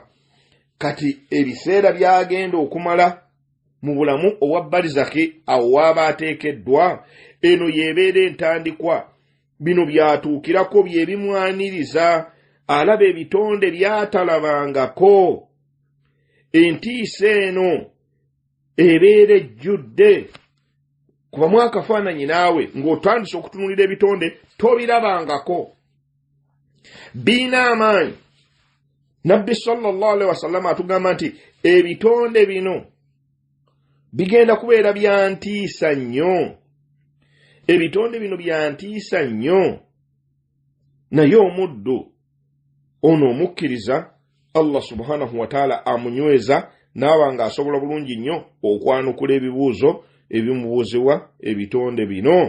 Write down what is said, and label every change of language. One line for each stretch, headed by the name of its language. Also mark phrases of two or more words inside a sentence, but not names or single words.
Ganda: Kati ebiseera byagenda okumala mu bulamu obwa barizaki, awo waaba ateekeddwa, eno yeebeera entandikwa, bino byatuukirako bye bimwaniriza, alaba ebitonde byatalabangako. Entiisa eno ebeera ejjudde, kuba mwakafaananyi naawe ng'otandise okutunulira ebitonde tobirabangako, biina amaanyi. Nabbi
Arabic: صلى الله عليه وسلم
Ganda: atugamba nti ebitonde bino bigenda kubeera bya ntiisa nnyo, ebitonde bino bya ntiisa nnyo. Naye omuddu ono omukkiriza,
Arabic: الله سبحانه وتعالى
Ganda: amunyweza n'aba ng'asobola bulungi nnyo okwanukula ebibuuzo ebimubuuzibwa ebitonde bino.